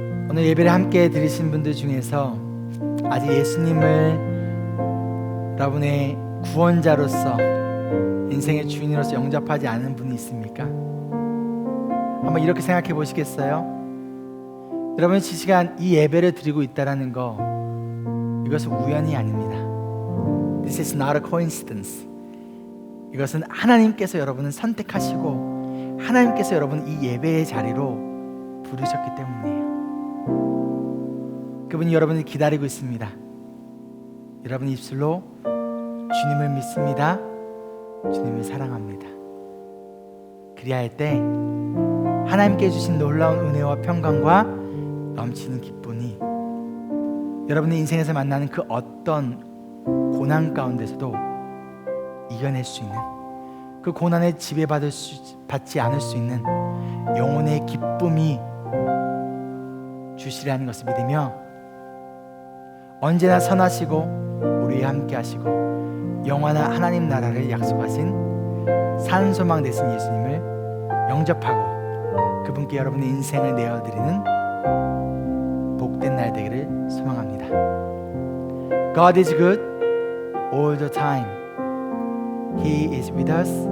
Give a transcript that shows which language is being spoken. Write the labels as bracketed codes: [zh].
[ko] 오늘 예배를 함께 드리신 분들 중에서 아직 예수님을 여러분의 구원자로서 인생의 주인으로서 영접하지 않은 분이 있습니까? 한번 이렇게 생각해 보시겠어요? 여러분이 이 시간 이 예배를 드리고 있다는 거, 이것은 우연이 아닙니다. [en] This is not a coincidence. [ko] 이것은 하나님께서 여러분을 선택하시고 하나님께서 여러분을 이 예배의 자리로 부르셨기 때문이에요. 그분이 여러분을 기다리고 있습니다. 여러분 입술로 주님을 믿습니다, 주님을 사랑합니다. 그리할 때 하나님께 주신 놀라운 은혜와 평강과 넘치는 기쁨이 여러분의 인생에서 만나는 그 어떤 고난 가운데서도 이겨낼 수 있는, 그 고난에 지배받지 않을 수 있는 영혼의 기쁨이 주시라는 것을 믿으며 언제나 선하시고 우리와 함께 하시고 영원한 하나님 나라를 약속하신 산소망 되신 예수님을 영접하고 그분께 여러분의 인생을 내어드리는 복된 날 되기를 소망합니다. [en] God is good all the time. He is with us